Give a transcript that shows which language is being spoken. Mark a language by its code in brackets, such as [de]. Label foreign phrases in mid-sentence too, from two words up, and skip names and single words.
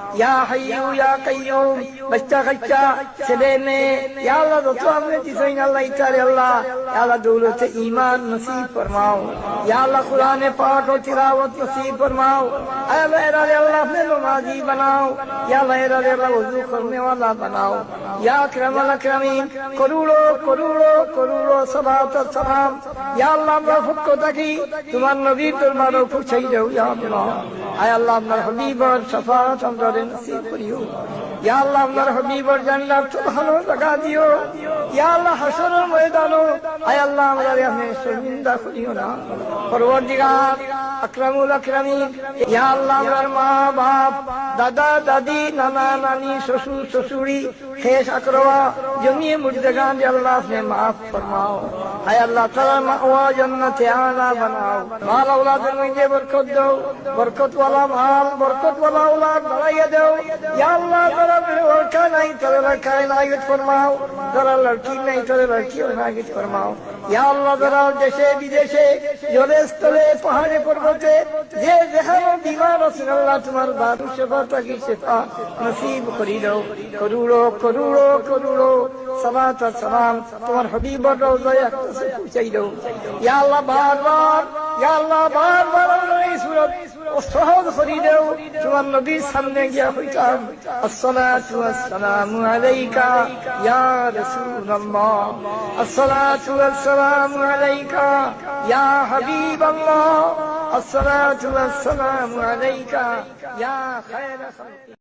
[ar] یا حیو یا قیوم [ur] بچہ خچہ [bn] ছেলে মেয়ে [ur] یا اللہ [bn] যত আপনি দিছেন আল্লাহ ইচ্ছারে আল্লাহ [ur] یا اللہ دولت ایمان نصیب فرماؤ یا اللہ قرآن پاک و تلاوت نصیب فرماؤ اے اللہ اللہ اپنے نمازی بناؤ یا اللہ وضو کرنے والا بناؤ [ar] یا اکرم الاکرمین [ur] کروڑوں کروڑوں کروڑوں صلوات و سلام یا اللہ [bn] আমরা ফুক থাকি তোমার নবীর দরবারে পৌঁছাই দাও [ar] يا الله [ur] اے اللہ [bn] আপনার হাবিবের শাফাআত আমাদের নসিব করিও یا اللہ আপনার হাবিবের জান্নাত ভালো জায়গা দিও یا اللہ হাসরের ময়দানে اے اللہ আমাদের আপনি শর্মিন্দা করিও না পরওয়ারদিগার [ar] أكرم الأكرمين [ur] یا اللہ [bn] আমার মা বাপ দাদা দাদি নানা নানি শ্বশুর শ্বশুরি খেশ আকরওয়া জমিয়ে মুর্দেগান [ur] یا اللہ اپنے معاف فرماؤ اے اللہ تعالی مأوا جنت اعلی بناؤ مال اولاد میں برکت دو برکت والا مال برکت والا اولاد بنائے دو یا اللہ تعالی لڑکا نہیں تو لڑکا عنایت فرماؤ ذرا لڑکی نہیں تو لڑکی عنایت فرماؤ یا اللہ ذرا [bn] দেশে বিদেশে জলেস্থলে পাহাড়ে পর্বতে যে যেখানে বিমার আছেন আল্লাহ তোমার দারু শিফা কি শিফা নসিব করে দাও করুড়ো করুড়ো করুড়ো সালাত আর সালাম তোমার হাবিবের রওজায় একসাথে পৌঁছাই দাও [ar] يا الله [bn] বারবার [ar] يا الله [bn] বারবার এই সূরত সহজ করে দাও তোমার নবীর সামনে গিয়া হইতাম [ar] الصلاة والسلام عليك يا رسول الله الصلاة والسلام عليك يا حبيب الله الصلاة والسلام عليك يا خير خلق